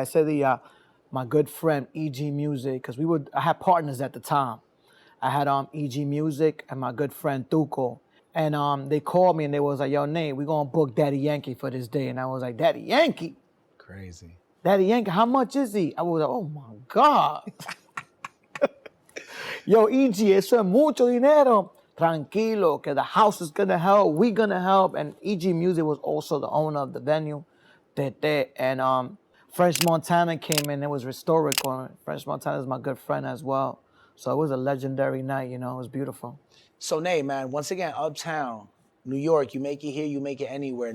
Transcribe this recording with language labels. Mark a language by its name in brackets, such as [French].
[Spanish] Ese día, [English] my good friend EG Music, because I had partners at the time. I had EG Music and my good friend Tuco. And they called me and they was like, yo, Nate, we're gonna book Daddy Yankee for this day. And I was like, Daddy Yankee? Crazy. Daddy Yankee, how much is he? I was like, oh my God. [Spanish] Yo, EG, eso es mucho dinero. Tranquilo, que [English] the house is gonna help, we gonna help. And EG Music was also the owner of the venue. And French Montana came in, it was historical. French Montana is my good friend as well. So it was a legendary night, it was beautiful. So, Nate, man, once again, uptown, New York, you make it here, you make it anywhere.